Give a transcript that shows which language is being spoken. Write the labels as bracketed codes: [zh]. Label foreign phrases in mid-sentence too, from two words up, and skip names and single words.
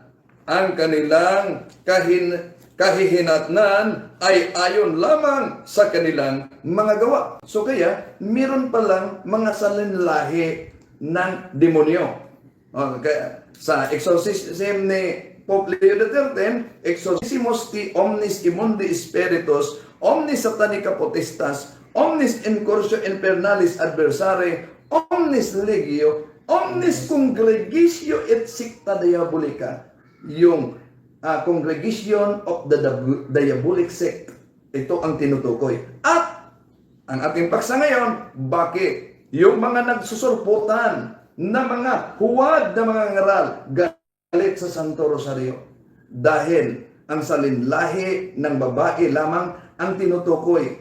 [tl] Ang kanilang kahihinatnan ay ayon lamang sa kanilang mga gawa. So kaya, meron palang mga salinlahi ng demonyo. [la] Kaya, sa exorcism ni Pope Leo XIII, exorcismus ti omnis immundi spiritus, omnis satanica potestas, omnis incursio infernalis adversari, omnis legio, omnis congregatio et secta diabolica. [tl] Yung [en] congregation of the diabolic sect. [tl] Ito ang tinutukoy. At ang ating paksa ngayon, bakit? Yung mga nagsusurputan na mga huwad na mga ngaral galit sa Santo Rosario. Dahil ang salinlahi ng babae lamang ang tinutukoy.